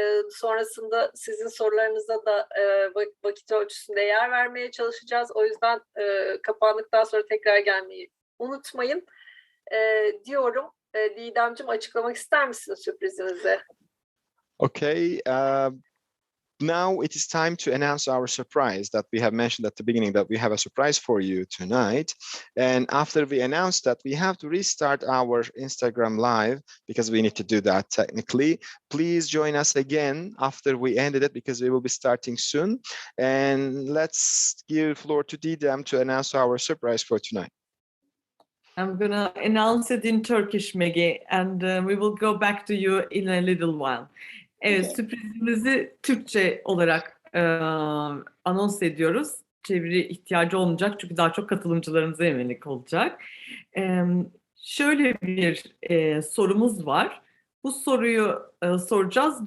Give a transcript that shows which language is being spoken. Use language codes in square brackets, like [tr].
[tr] Sonrasında sizin sorularınıza da vakit ölçüsünde yer vermeye çalışacağız. O yüzden kapandıktan sonra tekrar gelmeyi unutmayın diyorum. Didemciğim, açıklamak ister misin sürprizinizi? [en] Okay. Now it is time to announce our surprise that we have mentioned at the beginning, that we have a surprise for you tonight. And after we announce that, we have to restart our Instagram live because we need to do that technically. Please join us again after we ended it because we will be starting soon. And let's give floor to Didem to announce our surprise for tonight. I'm going to announce it in Turkish, Maggie, and we will go back to you in a little while. [tr] Evet, sürprizimizi Türkçe olarak anons ediyoruz. Çeviri ihtiyacı olmayacak çünkü daha çok katılımcılarımıza yönelik olacak. Şöyle bir sorumuz var. Bu soruyu soracağız.